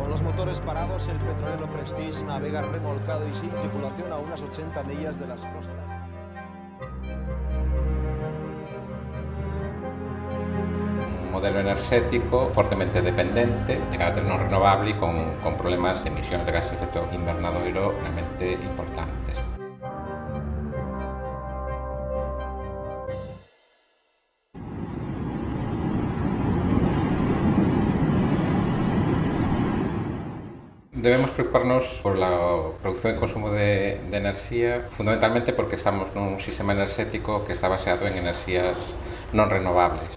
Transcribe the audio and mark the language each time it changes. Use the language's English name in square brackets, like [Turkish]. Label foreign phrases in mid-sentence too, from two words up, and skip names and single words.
[Spanish] motores parados, el petrolero Prestige navega remolcado y sin tripulación a unas 80 millas de las costas. [Galician] Un modelo enerxético fortemente dependente, de carácter non renovable e con problemas de emisións de gases de efecto invernadoiro realmente importantes. [Spanish] Debemos preocuparnos por la producción e consumo [Galician] de enerxía, fundamentalmente porque estamos nun sistema enerxético que está baseado en enerxías non renovables.